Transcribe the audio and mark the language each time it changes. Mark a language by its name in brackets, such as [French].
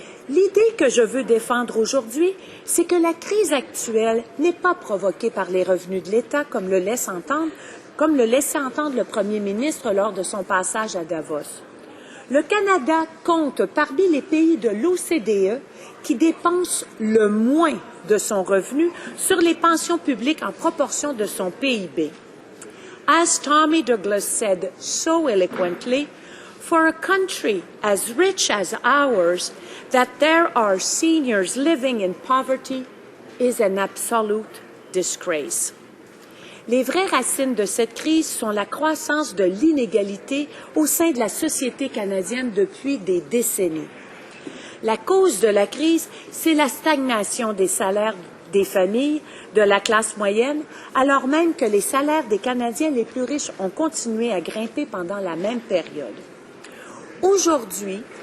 [French] L'idée que je veux défendre aujourd'hui, c'est que la crise actuelle n'est pas provoquée par les revenus de l'État, comme le laissait entendre le premier ministre lors de son passage à Davos. Le Canada compte parmi les pays de l'OCDE qui dépensent le moins de son revenu sur les pensions publiques en proportion de son PIB. [English] As Tommy Douglas said so eloquently, for a country as rich as ours, that there are seniors living in poverty is an absolute disgrace. [French] Les vraies racines de cette crise sont la croissance de l'inégalité au sein de la société canadienne depuis des décennies. La cause de la crise, c'est la stagnation des salaires des familles de la classe moyenne, alors même que les salaires des Canadiens les plus riches ont continué à grimper pendant la même période. Aujourd'hui,